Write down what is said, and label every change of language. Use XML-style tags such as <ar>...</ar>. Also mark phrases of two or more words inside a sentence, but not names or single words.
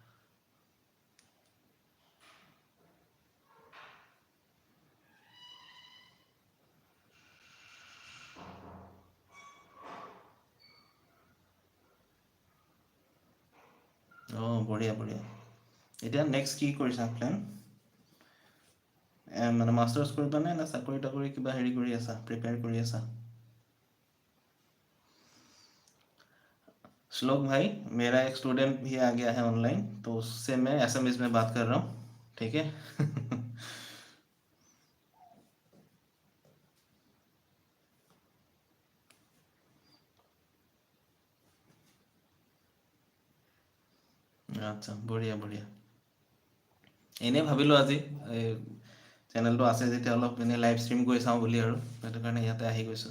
<as>অঁ বঢ়িয়া বঢ়িয়া। এতিয়া নেক্সট কি কৰিছা প্লেন? মানে মাষ্টাৰ্ছ কৰিবা নে চাকৰি তাকৰি কিবা হেৰি কৰি আছা, প্ৰিপেয়াৰ কৰি আছা?</as> <hi>श्लोक भाई, मेरा एक स्टूडेंट भी आ गया है ऑनलाइन, तो उससे मैं एसएमएस में बात कर रहा हूँ, ठीक है?</hi> <as>আচ্ছা, বঢ়িয়া বঢ়িয়া। এনেই ভাবিলোঁ আজি এই চেনেলটো আছে যেতিয়া অলপ এনেই</as> <en>live stream</en> <as>কৰি চাওঁ বুলি, আৰু সেইটো কাৰণে ইয়াতে আহি গৈছোঁ।</as>